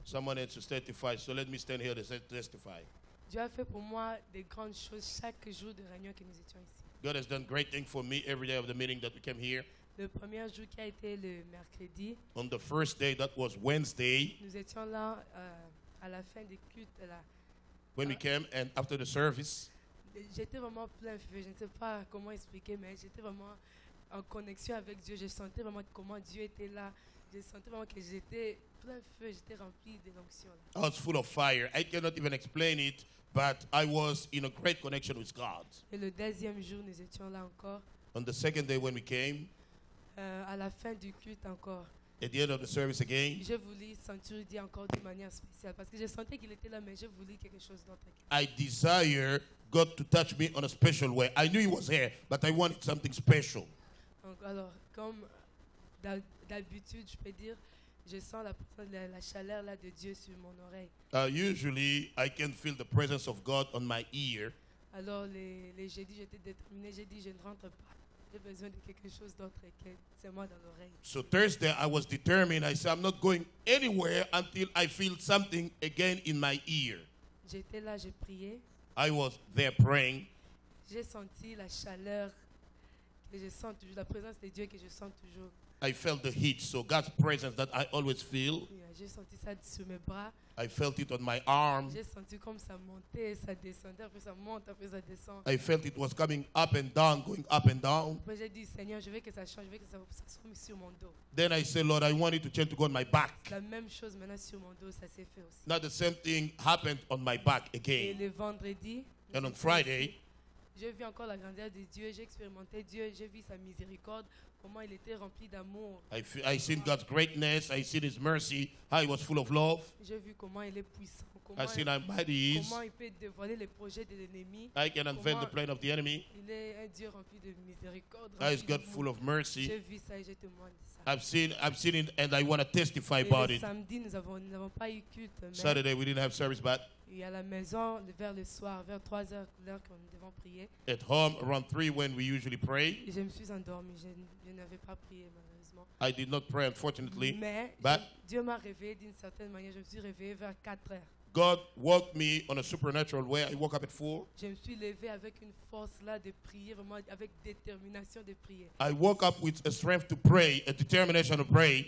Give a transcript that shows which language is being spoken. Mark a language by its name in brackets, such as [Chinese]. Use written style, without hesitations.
[English] Someone has to testify, so let me stand here to testify. [French] Dieu a fait pour moi des grandes choses chaque jour de réunion que nous étions ici. [English] God has done great things for me every day of the meeting that we came here. [French] Le premier jour qui a été le mercredi, [English] On the first day, that was Wednesday, [French] nous étions là à la fin du culte. Là. [English] when we came, and after the service, [French] J'étais vraiment plein feu. Je ne sais pas comment expliquer, mais j'étais vraiment en connexion avec Dieu. Je sentais vraiment comment Dieu était là. Je sentais vraiment que j'étais plein feu. J'étais rempli de l'onction. [English] I was full of fire. I cannot even explain it, but I was in a great connection with God. [French] Et le deuxième jour, nous étions là encore. [English] On the second day, when we came, [French] À la fin du culte encore. [English] at the end of the service again, [French] Je voulais sentir Dieu encore de manière spéciale parce que je sentais qu'il était là, mais je voulais quelque chose d'autre. [English] I desire God to touch me on a special way. I knew He was here, but I wanted something special. [French] Donc, alors, comme d'habitude, je peux dire, je sens la présence, la chaleur là de Dieu sur mon oreille. [English] Usually, I can feel the presence of God on my ear. [French] Alors les jeudis, j'étais déterminée. J'ai dit, je ne rentre pas. J'ai besoin de quelque chose d'autre que c'est moi dans l'oreille. [English] So Thursday, I was determined. I said, I'm not going anywhere until I feel something again in my ear. [French] J'étais là, j'ai prié. [English] I was there praying. [French] J'ai senti la chaleur que je sens toujours, la présence de Dieu que je sens toujours. [English] I felt the heat, so God's presence that I always feel. [French] J'ai senti ça sur mes bras. [English] I felt it on my arm. [French] J'ai senti comme ça montait, ça descendait, après ça monte, après ça descend. [English] I felt it was coming up and down, going up and down. [French] Après j'ai dit, Seigneur, je veux que ça change, je veux que ça soit sur mon dos. [English] Then I said, Lord, I want it to change to go on my back. [French] La même chose maintenant sur mon dos, ça s'est fait aussi. [English] Now the same thing happened on my back [French] Et [English] again. [French] le vendredi, [English] And on Friday, [French] j'ai vu encore la grandeur de Dieu, j'ai expérimenté Dieu, j'ai vu sa miséricorde, comment il était rempli d'amour. [English] I seen God's greatness. I seen His mercy, how He was full of love. [French] J'ai vu comment il est puissant, [English] I seen how mighty He is. [French] comment il peut dévoiler les projets de l'ennemi. [English] I can unveil the plan of the enemy. [French] Il est un Dieu rempli de miséricorde. [English] How He's [French] rempli [English] God [French] d'amour. [English] full of mercy. [French] J'ai vu ça et je témoigne de ça. [English] I've seen it, and I want to testify [French] Et [English] about [French] le [English] it. [French] samedi, nous n'avons pas eu culte, mais [English] Saturday we didn't have service, but [French] et à la maison, vers le soir, vers 3 heures, l'heure que nous devons prier, [English] at home around 3 when we usually pray. [French] je me suis endormie. Je n'avais pas prié, malheureusement. [English] I did not pray, unfortunately. [French] Mais [English] But [French] Dieu m'a réveillé d'une certaine manière. Je me suis réveillée vers 4 heures. [English] God woke me on a supernatural way. I woke up at 4. [French] Je me suis levée avec une force là de prier, vraiment avec détermination de prier. [English] I woke up with a strength to pray, a determination to pray,